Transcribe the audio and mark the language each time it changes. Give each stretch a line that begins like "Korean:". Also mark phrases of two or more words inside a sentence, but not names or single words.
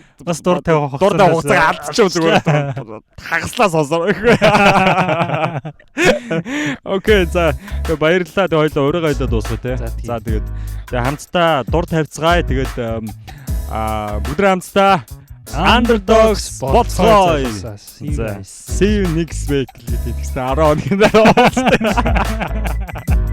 Mongolian: бас дур тавих хугацааг алдчих зүгээр хагаслаа сонсоо. Окей, за баярлалаа. Тэгээд хоёулаа өөрийгөө хэлээд дуусгая те. За тэгээд хамтдаа дур тавьцгаая. Тэгээд бүгд хамтдаа Underdogs Spotify.
English: See you next week.
Mongolian: Тэгсэн 10 хоногийн дараа.